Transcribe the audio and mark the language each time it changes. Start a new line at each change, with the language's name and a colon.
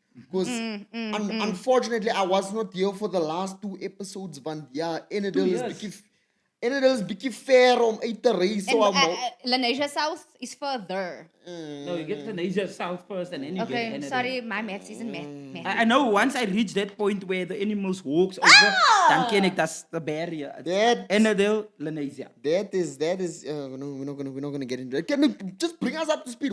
English: Because unfortunately, I was not here for the last 2 episodes.
Afrikaans: Want ja, Enedel is bietjie ver om uit te reis.
English: So Lenasia South is further. No, you get the Niger South first and then you get Okay, Enedel. sorry, my maths isn't math. I know once I reach that point where the animals walks over,
Afrikaans: dan ken ek
English: that's the barrier. Enedel, Lenasia. That is we're not gonna get into it. Can you just bring us up to speed?